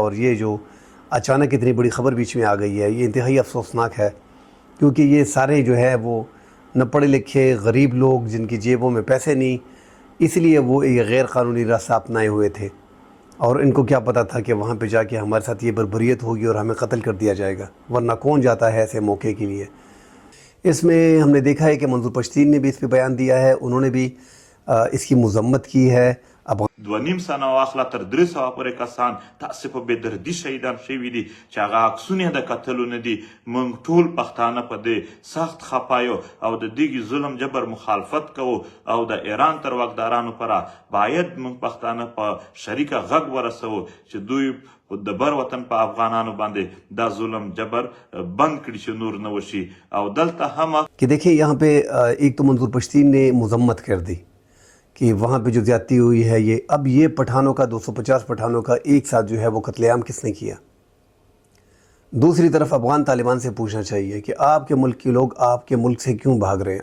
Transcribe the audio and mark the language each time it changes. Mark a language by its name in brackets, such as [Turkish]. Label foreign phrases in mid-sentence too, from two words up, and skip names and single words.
[Urdu] اور یہ جو اچانک اتنی بڑی خبر بیچ میں آ گئی ہے یہ انتہائی افسوسناک ہے، کیونکہ یہ سارے جو ہے وہ نہ پڑھے لکھے غریب لوگ جن کی جیبوں میں پیسے نہیں، اس لیے وہ ایک غیر قانونی راستہ اپنائے ہوئے تھے. اور ان کو کیا پتہ تھا کہ وہاں پہ جا کے ہمارے ساتھ یہ بربریت ہوگی اور ہمیں قتل کر دیا جائے گا، ورنہ کون جاتا ہے ایسے موقع کے لیے. اس میں ہم نے دیکھا ہے کہ منظور پشتین نے بھی اس پہ بیان دیا ہے، انہوں نے بھی اس کی مذمت کی ہے. [Pashto] 2.5 سنه واخله تر 300 پورې کسان تاسو په بېدردي شهیدان شوي دي چې هغه عکسونه د قتلو نه دي. موږ ټول پښتانه په دې سخت خفایو او د دې ظلم جبر مخالفت کوو او د ایران تر واکدارانو پره باید موږ پښتانه په شریکه غږ ورسوو چې دوی د بر وطن په افغانانو باندې دا ظلم جبر بند کړي چې نور نه وشي. او دلته هم [Urdu] کہ دیکھیں یہاں پہ ایک تو منظور پشتین نے مذمت کر دی کہ وہاں پہ جو زیادتی ہوئی ہے یہ پٹھانوں کا 250 پٹھانوں کا ایک ساتھ جو ہے وہ قتل عام کس نے کیا. دوسری طرف افغان طالبان سے پوچھنا چاہیے کہ آپ کے ملک کے لوگ آپ کے ملک سے کیوں بھاگ رہے ہیں؟